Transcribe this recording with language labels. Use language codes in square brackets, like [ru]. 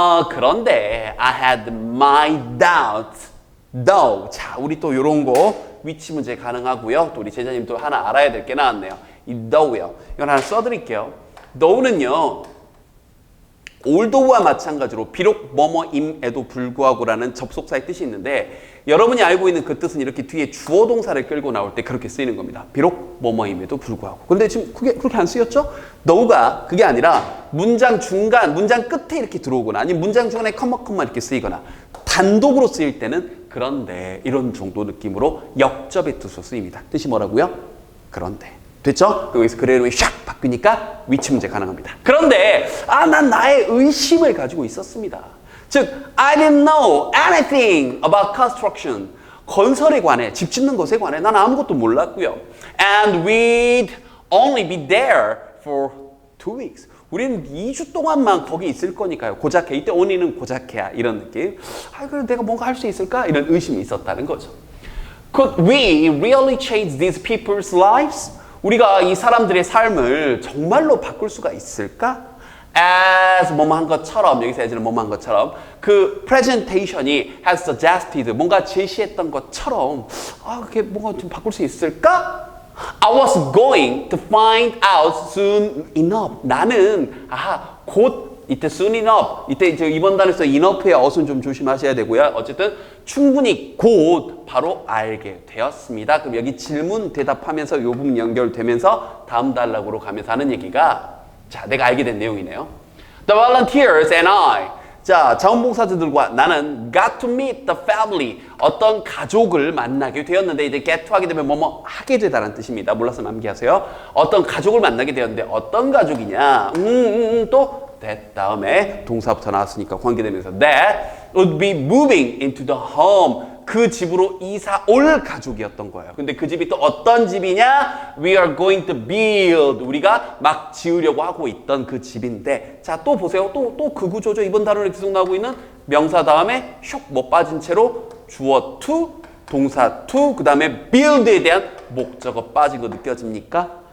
[ko] 그런데 [en] I had my doubts. though. [ko] 자, 우리 또 요런 거 위치 문제 가능하고요. 또 우리 제자님 또 하나 알아야 될 게 나왔네요. 이 though요. 이건 하나 써드릴게요. though는요, although와 마찬가지로 비록 뭐뭐임에도 불구하고라는 접속사의 뜻이 있는데, 여러분이 알고 있는 그 뜻은 이렇게 뒤에 주어 동사를 끌고 나올 때 그렇게 쓰이는 겁니다. 비록 뭐뭐임에도 불구하고. 근데 지금 그렇게 안 쓰였죠? though가 그게 아니라 문장 중간, 문장 끝에 이렇게 들어오거나, 아니면 문장 중간에 컴마 이렇게 쓰이거나, 단독으로 쓰일 때는 그런데, 이런 정도 느낌으로 역접의 뜻으로 쓰입니다. 뜻이 뭐라고요? 그런데. 됐죠? 여기서 그래로 샥 바뀌니까 위치 문제 가능합니다. 그런데 난 나의 의심을 가지고 있었습니다. [en] 즉, I didn't know anything about construction. [ko] 건설에 관해, 집 짓는 것에 관해 난 아무것도 몰랐고요. [en] And we'd only be there for 2 weeks. [ko] 우리는 2주 동안만 거기 있을 거니까요. 고작해. 이때 only는 고작해야, 이런 느낌. 그래, 내가 뭔가 할 수 있을까? 이런 의심이 있었다는 거죠. [en] Could we really change these people's lives? [ko] 우리가 이 사람들의 삶을 정말로 바꿀 수가 있을까? As 뭐뭐 한 것처럼, 여기서 as는 뭐뭐 한 것처럼, 그 presentation이 [en] has suggested, [ko] 뭔가 제시했던 것처럼, 그게 뭔가 좀 바꿀 수 있을까? [en] I was going to find out soon enough. [ko] 나는 곧, 이때 [en] soon enough, [ko] 이때 이번 단에서 enough의 어순 좀 조심하셔야 되고요. 어쨌든 충분히 곧 바로 알게 되었습니다. 그럼 여기 질문 대답하면서 요 부분 연결되면서 다음 단락으로 가면서 하는 얘기가, 자, 내가 알게 된 내용이네요. [en] The volunteers and I. [ko] 자, 자원봉사자들과 나는 [en] got to meet the family. [ko] 어떤 가족을 만나게 되었는데, 이제 get to 하게 되면 뭐뭐 하게 되다라는 뜻입니다. 몰라서 암기하세요. 어떤 가족을 만나게 되었는데, 어떤 가족이냐? 또 that 다음에 동사부터 나왔으니까 관계되면서 [en] that would be moving into the home. [ko] 그 집으로 이사 올 가족이었던 거예요. 근데 그 집이 또 어떤 집이냐? [en] We are going to build. [ko] 우리가 막 지으려고 하고 있던 그 집인데, 자, 또 보세요. 또 그 구조죠. 이번 단어로 계속 나오고 있는 명사 다음에 슉 뭐 빠진 채로 주어 to, 동사 to, 그 다음에 build에 대한 목적어 빠진 거 느껴집니까?